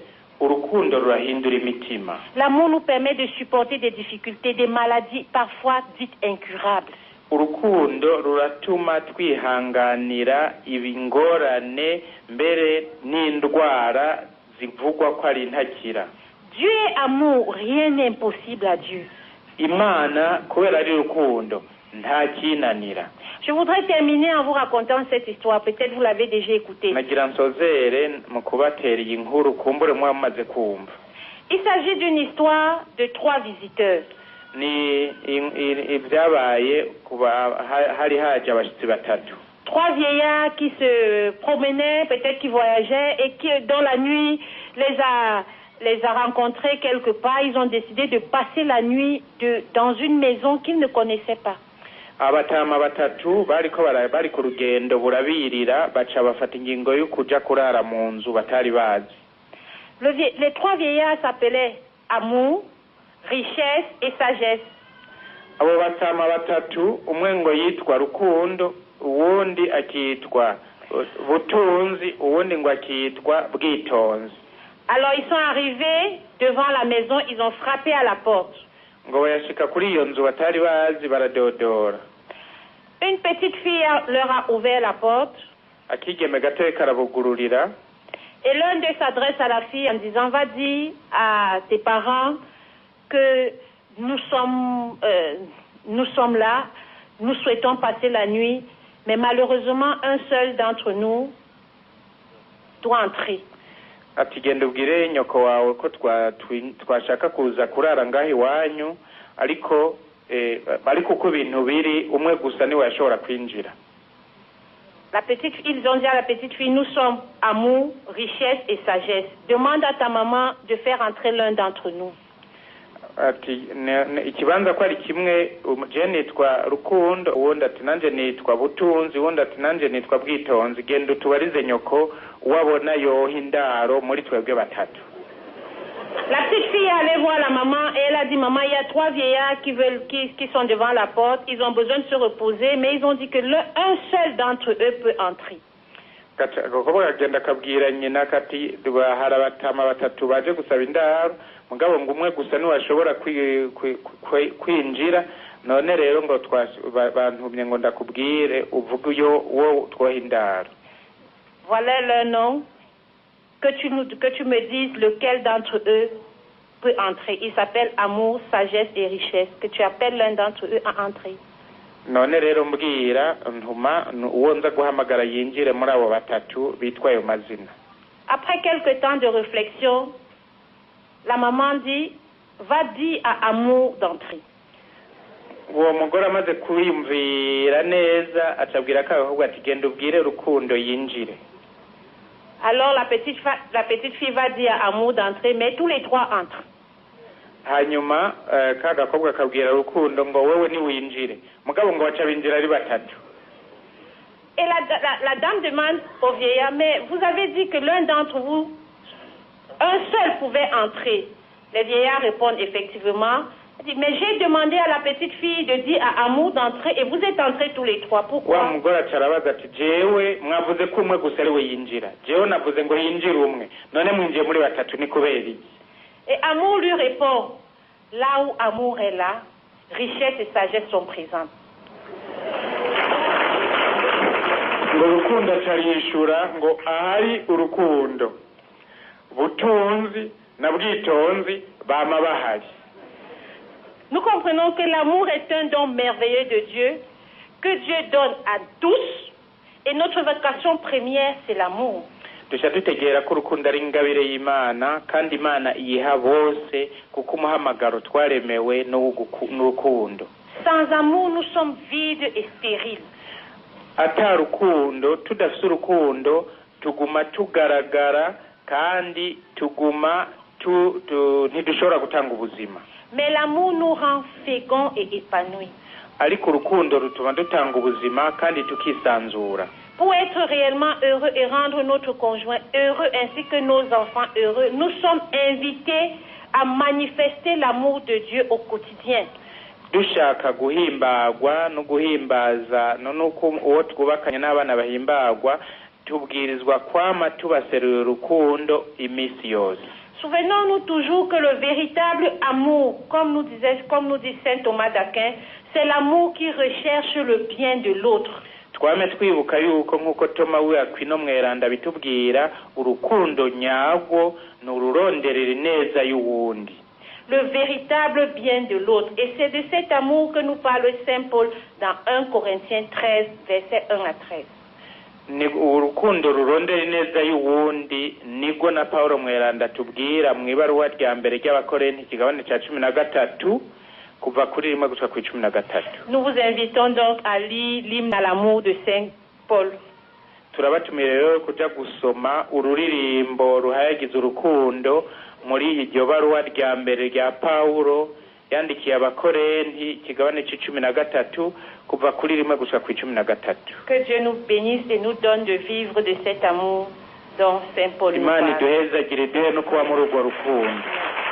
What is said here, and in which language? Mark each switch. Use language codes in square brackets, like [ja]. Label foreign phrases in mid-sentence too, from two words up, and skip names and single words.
[rn] Urukundo rurahindura imitima. [fr] L'amour nous permet de supporter des difficultés, des maladies parfois dites incurables. [rn] Urukundo ruratuma twihanganira ibingorane mbere n'indwara zivugwa ko ari ntakira. [fr] Dieu est amour, rien n'est impossible à Dieu. [rn] Imana kubera ari urukundo nta kinanira. [fr] Je voudrais terminer en vous racontant cette histoire. Peut-être vous l'avez déjà écoutée. Il s'agit d'une histoire de 3 visiteurs. Trois vieillards qui se promenaient, peut-être qui voyageaient et qui, dans la nuit, les a rencontrés quelque part. Ils ont décidé de passer la nuit dans une maison qu'ils ne connaissaient pas. [rn] Abatama batatu bari ku rugendo burabirira baca bafata ingingo yo kuja kurara mu nzu batari bazi. [fr] Les 3 vieillards s'appelaient amour, richesse et sagesse. [rn] Abo batama batatu umwe ngo yitwa rukundo, uwundi akitwa butunzi, uwundi ngo akitwa bwitonzi. [fr] Alors ils sont arrivés devant la maison, ils ont frappé à la porte. Une petite fille leur a ouvert la porte. Et l'un d'eux s'adresse à la fille en disant, va dire à tes parents que nous sommes là, nous souhaitons passer la nuit, mais malheureusement un seul d'entre nous doit entrer. [rn] Ati genda ubwire nyoko wawe ko twashaka kuza kurara ngaho iwanyu ariko uko ibintu biri umwe gusa niwe yashobora kwinjira. [fr] Ils ont dit à la petite fille, nous sommes amour, richesse et sagesse. Demande à ta maman de faire entrer l'un d'entre nous. [rn] Ati ikibanza ko ari kimwe, je nitwa rukundo, uwundi ati nanje nitwa butunzi, uwundi ati nanje nitwa bwitonzi, genda utubarize nyoko wabona yoha indaro muri twebwe batatu. [fr] La petite fille est allée voir la maman et elle a dit, maman, il y a 3 vieillards qui sont devant la porte, ils ont besoin de se reposer, mais ils ont dit que un seul d'entre eux peut entrer. [rn] Agenda akabwira nyina kati hari abatama batatu baje gusaba indaro mugabo ngo umwe gusa niwe ashobora kwinjira, none rero ngo bantumye ngo ndakubwire uvuge wo twoha indaro. [fr] Voilà leur nom, que tu me dises lequel d'entre eux peut entrer. Il s'appelle amour, sagesse et richesse, que tu appelles l'un d'entre eux à entrer. [rn] none rero mbwira ntuma uwo nza guhamagara yinjire muri abo batatu bitwa ayo mazina. [fr] Après quelques temps de réflexion, la maman dit, va dire à Amour d'entrer. [rn] Uwo mugore amaze kwiyumvira neza acabwira ko ahubwo ati genda ubwire Rukundo yinjire. [fr] Alors la petite fille va dire à Amour d'entrer, mais tous les trois entrent. [rn] Hanyuma ka gakobwa kabwira Rukundo ngo wewe ni winjire, mugabo ngo baca binjira ari batatu. [fr] Et la dame demande au vieillard, mais vous avez dit que l'un d'entre vous, un seul pouvait entrer. Le vieillard répond effectivement, il dit, mais j'ai demandé à la petite fille de dire à Amour d'entrer et vous êtes entrés tous les trois. Pourquoi? [rn] Wa mugore acarabaza ati jewe mwavuze ko umwe gusa ari we yinjira, jewe navuze ngo yinjire umwe, none mwinjiye muri batatu ni kubera iki? [fr] Et Amour lui répond, là où Amour est là, richesse et sagesse sont présentes. [rn] Ngo Rukundo acarishura ngo ahari urukundo butunzi na bwitonzi bama bahari. [fr] Nous comprenons que l'amour est un don merveilleux de Dieu, que Dieu donne à tous, et notre vocation première, c'est l'amour. [rn] Dusha dutegera ko urukundo ari ingabire y'Imana kandi Imana iyiha bose kuko umuhamagaro twaremewe n'urukundo. [fr] Sans amour, nous sommes vides et stériles. [rn] Ata rukundo, tudafite urukundo, tuguma tugaragara kandi tuguma ntidushobora gutanga ubuzima. [fr] Mais l'amour nous rend féconds et épanouis. [rn] Ariko urukundo rutuma dutanga ubuzima kandi tukisanzura. [fr] Pour être réellement heureux et rendre notre conjoint heureux ainsi que nos enfants heureux, nous sommes invités à manifester l'amour de Dieu au quotidien. [rn] Dushaka guhimbagwa no guhimbaza nuko uwo twubakanye n'abana bahimbagwa tubwirizwa kwama tubaserura urukundo imisi yose. [fr] Souvenons-nous toujours que le véritable amour, comme nous dit saint Thomas d'Aquin, c'est l'amour qui recherche le bien de l'autre. [rn] Twame twibuka yuko nkuko Toma w'Aquino mweranda bitubwira urukundo nyarwo nururonderera neza y'uwundi. [fr] Le véritable bien de l'autre. Et c'est de cet amour que nous parle saint Paul dans 1 Corinthiens 13, versets 1 à 13. [rn] Ni urukundo rurondera neza y'uwundi nigo na Paulo mweranda tubwira mu ibaruwa rya mbere ry'Abakorinti kigabane cya 13 kuva kuri 1 gushika ku 13. [fr] Nous vous invitons donc à lire l'hymne à l'amour de saint Paul. [rn] Turabatumira rero kuja gusoma ururirimbo ruhayagiza urukundo muri iryo baruwa rya mbere rya Paulo yandikiye Abakorinti kigabane c'13 kuva kuri 1 gushika ku 13. [fr] Que Dieu nous bénisse et nous donne de vivre de cet amour dont saint Paul nous [rn] Imana [fr] parle. [rn] iduhezagire no kuba muri urwo rukundo.